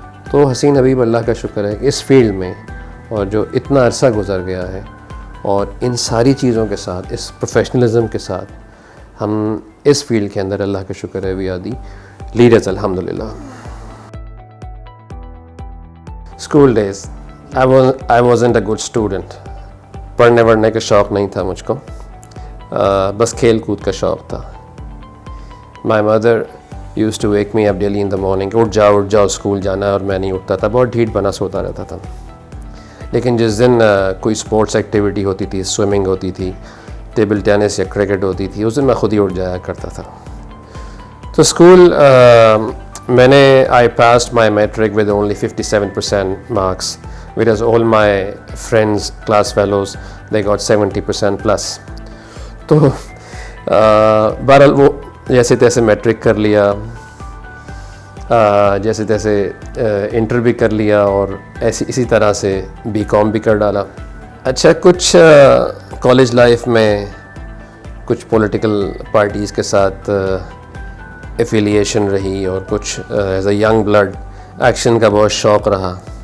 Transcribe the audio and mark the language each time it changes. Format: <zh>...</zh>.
<ur>تو حسین حبیب اللہ کا شکر ہے اس فیلڈ میں اور جو اتنا عرصہ گزر گیا ہے اور ان ساری چیزوں کے ساتھ اس پروفیشنلزم کے ساتھ ہم اس فیلڈ کے اندر اللہ کا شکر ہے</ur> <en>we are the leaders</en> <ur>الحمدللہ.</ur> <en>School days I wasn't a good student.</en> <ur>پڑھنے وڑھنے کا شوق نہیں تھا مجھ کو, بس کھیل کود کا شوق تھا.</ur> <en>My mother used to wake me up daily in the morning.</en> <ur>اٹھ جاؤ اسکول جانا ہے, اور میں نہیں اٹھتا تھا, بہت ڈھیٹ بنا سوتا رہتا تھا. لیکن جس دن کوئی اسپورٹس ایکٹیویٹی ہوتی تھی, سوئمنگ ہوتی تھی, ٹیبل ٹینس یا کرکٹ ہوتی تھی, اس دن میں خود ہی اٹھ جایا کرتا تھا. تو اسکول میں نے</ur> <en>I passed my metric with only 57% marks, whereas all my friends, class fellows, they got 70% plus.</en> <ur>تو بہرحال وہ جیسے تیسے میٹرک کر لیا, جیسے تیسے انٹر بھی کر لیا, اور اسی طرح سے بی کام بھی کر ڈالا. اچھا, کچھ کالج لائف میں کچھ پولیٹیکل پارٹیز کے ساتھ ایفیلیشن رہی, اور کچھ</ur> <en>as a young blood</en> <ur>action کا بہت شوق رہا.</ur>